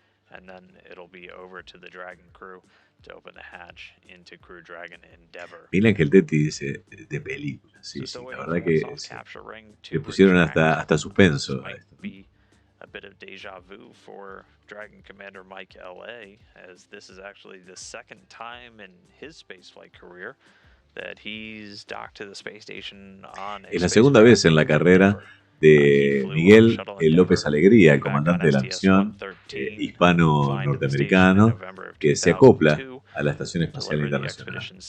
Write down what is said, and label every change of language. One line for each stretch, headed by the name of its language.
English: And then it'll be over to the Dragon crew to open the hatch into Crew Dragon Endeavor.
Spanish: Miren que el Teti dice de película, sí, la verdad que le pusieron hasta suspenso a esto.
English: A bit of deja vu for Dragon Commander Mike LA, as this is actually the second time in his spaceflight career that he's docked to the space station on a
Spanish: Es la segunda vez en la carrera de Miguel López Alegría, el comandante de la misión hispano-norteamericano, que se acopla a la Estación Espacial Internacional.